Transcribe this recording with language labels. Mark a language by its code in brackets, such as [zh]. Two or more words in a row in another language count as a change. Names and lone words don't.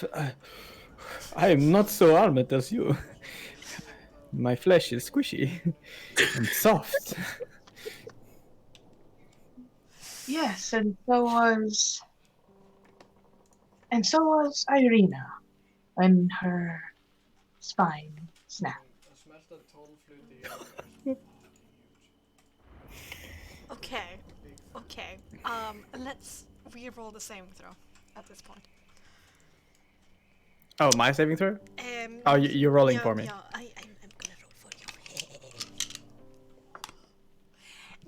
[en] I am not so armored as you. My flesh is squishy and soft. Yes, and so was Irina when her spine snapped. [is] Að smelta 12 hluti í einu er huge. [en] Okay, let's re-roll the saving throw at this point. Oh, my saving throw? Oh, you're rolling yeah, for me. Yeah, I'm gonna roll for you.